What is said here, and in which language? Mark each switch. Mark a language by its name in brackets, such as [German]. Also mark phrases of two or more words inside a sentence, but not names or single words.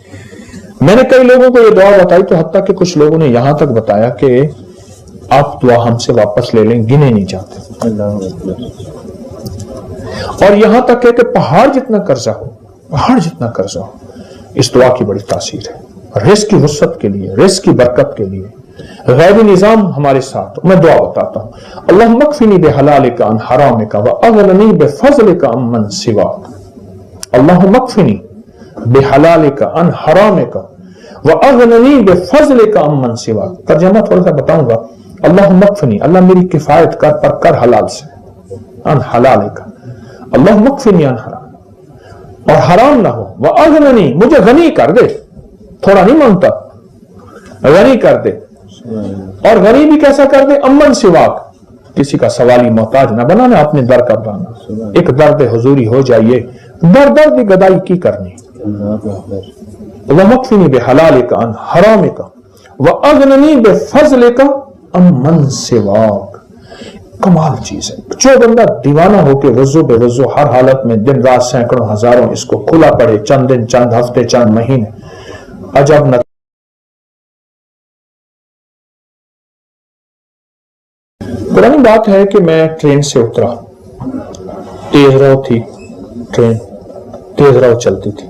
[Hindi] मैंने कई लोगों को ये दुआ बताई तो हत्ता कि कुछ लोगों ने यहां तक बताया कि आप दुआ हमसे वापस ले लें, गिने नहीं जाते। और यहां तक है कि पहाड़ जितना कर्जा हो, इस दुआ की बड़ी तासीर है। रिस्क की वुसअत के लिए, रिस्क की बरकत के लिए, गैबी निजाम हमारे साथ। मैं दुआ बताता हूं, [Arabic] الله اكفني بحلالك عن حرامك و أغنني بفضلك عمن سواك. الله اكفني بحلالك عن حرامك و أغنني بفضلك عمن سواك. [Hindi] तर्जुमा थोड़ा सा बताऊंगा। [Arabic] الله اكفني, [Hindi] अल्लाह मेरी किफायत कर, पर कर हलाल से, [Arabic] عن حلالك، الله اكفني عن حرام, [Hindi] और हराम ना हो, [Arabic] و أغنني, [Hindi] मुझे गनी कर दे, थोड़ा नहीं मांगता, गनी कर दे। और गनी भी कैसा कर दे? [Arabic] عمن سواك, [Hindi] किसी का सवाली मोहताज ना बनाना, अपने दर का बनाना। एक दर्द हुजूरी हो जाइए, दर दर्द गदाई की करनी। [Arabic] واكفني بحلالك عن حرامك و أغنني بفضلك عمن سواك. [Hindi] कमाल चीज है। जो बंदा दीवाना होकर वज़ू बेवज़ू हर हालत में दिन रात सैकड़ों हजारों इसको खुला पड़े, चंद दिन, चंद हफ्ते, चंद महीने, अजब न। पुरानी बात है कि मैं ट्रेन से उतरा, तेज रफ्तार थी ट्रेन, तेज रफ्तार चलती थी।